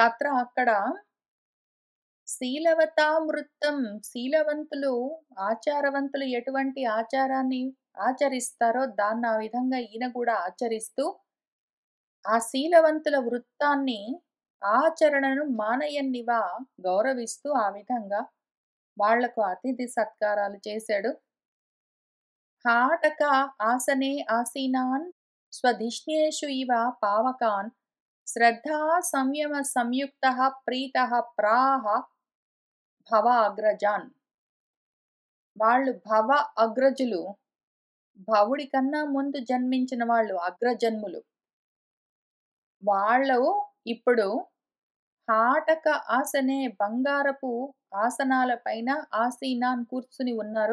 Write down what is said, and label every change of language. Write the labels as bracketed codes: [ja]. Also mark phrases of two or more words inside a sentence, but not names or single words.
[te] తత్ర అక్కడ శీలవతామృతం శీలవంతులు, ఆచారవంతులు ఎటువంటి ఆచారాన్ని ఆచరిస్తారో దాన్ని ఆ విధంగా ఈయన కూడా ఆచరిస్తూ, ఆ శీలవంతుల వృత్తాన్ని, ఆచరణను మానయన్నివా గౌరవిస్తూ ఆ విధంగా వాళ్లకు అతిథి సత్కారాలు చేశాడు. [sa] हाटक आसने आसीनान् स्वधिष्ण्येषु इव पावकान् श्रद्धा संयम संयुक्तः प्रीतः प्राह भव अग्रजान् [te] వాళ్ళు భవ అగ్రజులు భవుడి కన్నా ముందు జన్మించిన వాళ్ళు అగ్రజన్ములు వాళ్ళు ఇప్పుడు [sa] హాటక ఆసనే [te] బంగారపు ఆసనాల పైన ఆసీనాన్ కూర్చుని ఉన్నారు.